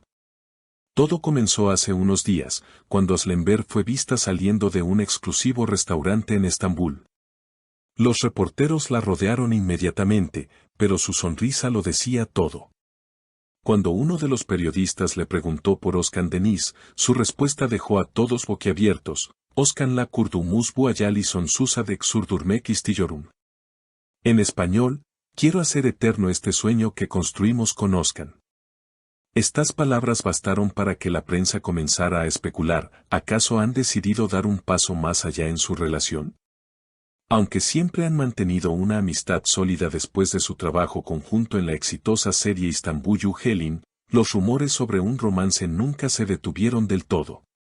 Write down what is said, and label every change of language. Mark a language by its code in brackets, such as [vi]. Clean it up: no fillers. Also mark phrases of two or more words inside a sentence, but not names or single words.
[es] Todo comenzó hace unos días, cuando Aslember fue vista saliendo de un exclusivo restaurante en Estambul. Los reporteros la rodearon inmediatamente, pero su sonrisa lo decía todo. Cuando uno de los periodistas le preguntó por Özkan Deniz, su respuesta dejó a todos boquiabiertos: [tr] Özkan la kurduğumuz bu hayali sonsuza dek sürdürmek istiyorum. [es] En español, quiero hacer eterno este sueño que construimos con Özkan. Estas palabras bastaron para que la prensa comenzara a especular: ¿acaso han decidido dar un paso más allá en su relación? Aunque siempre han mantenido una amistad sólida después de su trabajo conjunto en la exitosa serie İstanbul Helin, los rumores sobre un romance nunca se detuvieron del todo.